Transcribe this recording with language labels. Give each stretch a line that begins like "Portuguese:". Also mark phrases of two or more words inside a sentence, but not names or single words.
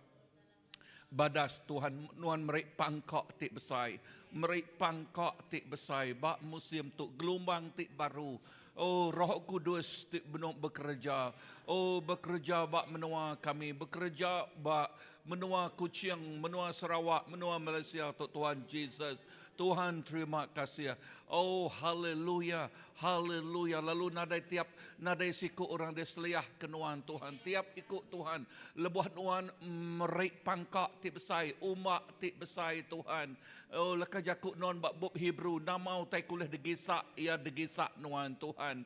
Iban: Badas Tuhan Nuan merik pangkok tik besar. Merik pangkok tik besar. Bak musim tu gelombang tik baru. Oh Roh Kudus tik benuk bekerja. Oh bekerja bak menua kami. Bekerja bak menua Kuching, menua Sarawak, menua Malaysia. Tuhan Jesus. Tuhan terima kasih. Oh haleluya. Haleluya. Lalu nadai siku orang deseliah kenuan Tuhan. Tiap ikut Tuhan. Lebuh Nuan merik pangkak tik besar. Umak tik besar Tuhan. Oh leka jakuk Nuan bak bub Hebrew. Namau tai kulih degisak. Ia degisak Nuan Tuhan.